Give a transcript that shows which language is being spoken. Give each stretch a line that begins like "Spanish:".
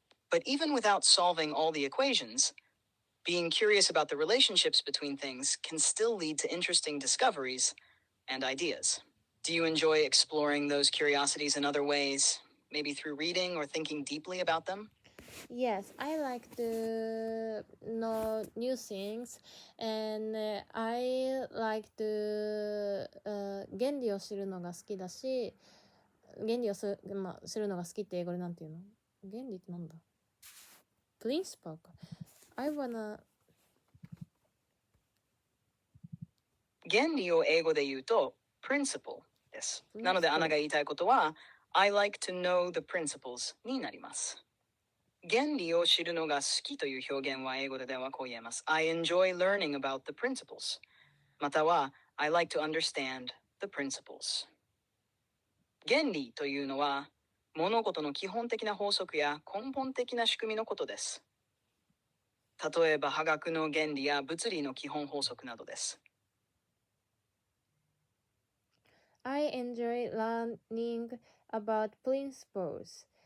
English: But even without solving all the equations, being curious about the relationships between things can still lead to interesting discoveries and ideas. Do you enjoy exploring those curiosities in other ways, maybe through reading or thinking deeply about them? Yes, I like to
Japanese: know new things, and I like to 原理を知るのが好きだし、原理を知るのが好きって英語でなんていうの？原理ってなんだ？プリンシパルか。
English: I wanna
Japanese: 原理を英語で言うと principle です。なので、アナが言いたいことは
English: I like to know the principles
Japanese: になります。原理を知るのが好きという表現は英語ではこう言えます。
English: I enjoy learning about the principles.
Japanese: または
English: I like to understand the principles.
Japanese: 原理というのは物事の基本的な法則や根本的な仕組みのことです。例えば化学の原理や物理の基本法則などです。
English: I enjoy learning about principles.